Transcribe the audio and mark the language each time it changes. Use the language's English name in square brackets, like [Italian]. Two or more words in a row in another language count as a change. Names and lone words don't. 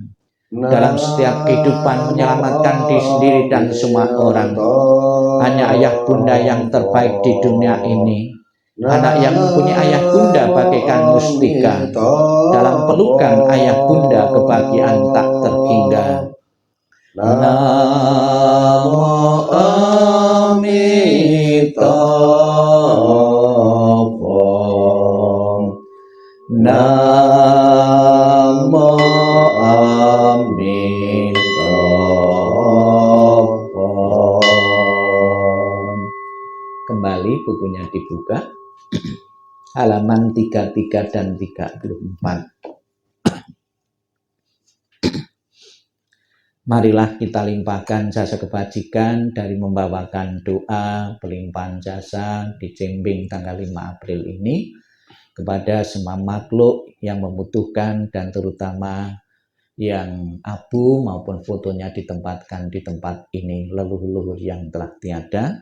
[Indonesian] Dalam setiap kehidupan menyelamatkan diri sendiri dan semua orang. Hanya ayah bunda yang terbaik di dunia ini. Anak yang mempunyai ayah bunda bagaikan mustika. Dalam pelukan ayah bunda kebahagiaan tak terhingga. [Sanskrit] Namo Amitabha. Namo Amitabha. [Indonesian] Kembali bukunya dibuka. Halaman 33 dan 34. Marilah kita limpahkan jasa kebajikan dari membawakan doa pelimpahan jasa di Jimbing tanggal 5 April ini kepada semua makhluk yang membutuhkan dan terutama yang abu maupun fotonya ditempatkan di tempat ini, leluhur yang telah tiada.